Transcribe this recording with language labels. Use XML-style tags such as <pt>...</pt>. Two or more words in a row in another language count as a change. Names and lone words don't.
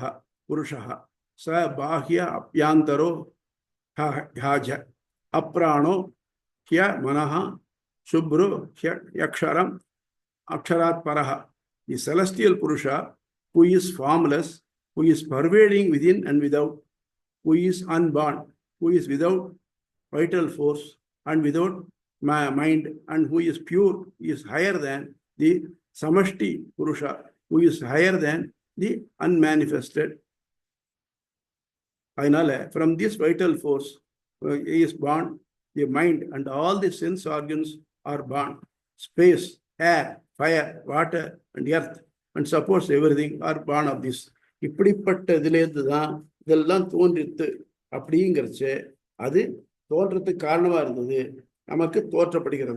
<sa>पुरुषः स बाह्य अप्यांतरो ह्याज अप्राणो ह्य मनः शुभ्रो ह्यक्षरम् अक्षरात् परः.</sa> <en>The celestial Purusha, who is formless, who is pervading within and without, who is unborn, who is without vital force and without mind, and who is pure, is higher than the Samashti Purusha, who is higher than the unmanifested. From this vital force is born the mind, and all the sense organs are born. Space, air, fire, water, and earth, and suppose everything are born of this.</en> <ta>இப்படிப்பட்ட இதிலேருந்து தான் இதெல்லாம் தோன்றித்து அப்படிங்கிறச்சு. அது தோன்றத்துக்கு காரணமா இருந்தது, நமக்கு தோற்றப்படுகிறது.</ta>